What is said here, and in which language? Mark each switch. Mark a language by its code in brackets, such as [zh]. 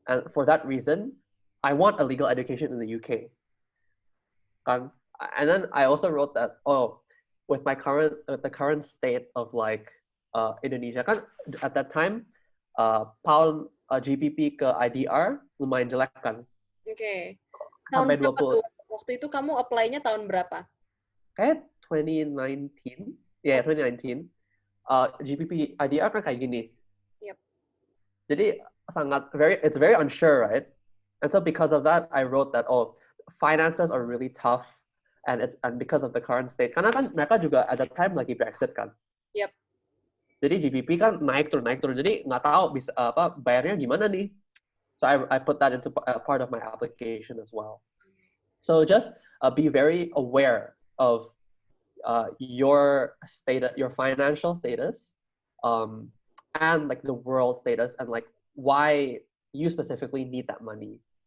[en] And for that reason, I want a legal education in the UK. And then I also wrote that, with the current state of like Indonesia, [id] kan [en] at that time pound GBP [id] ke IDR lumayan jelek kan, Oke. Tahun sampai berapa tuh? Waktu itu kamu apply-nya tahun berapa? kayak 2019, ya [en] yeah, [id] 2019. GBP IDR kan kayak gini. [en] Yep. [id] Jadi [en] it's very unsure, right? And so because of that, I wrote that, finances are really tough, and because of the current state. [id] Karena kan mereka juga ada time lagi Brexit kan. [en] Yep. [id] Jadi GBP kan naik turun. Jadi nggak tahu bisa bayarnya gimana nih. [en] So I put that into part of my application as well. So just be very aware of your status, your financial status, and like the world status, and like why you specifically need that money.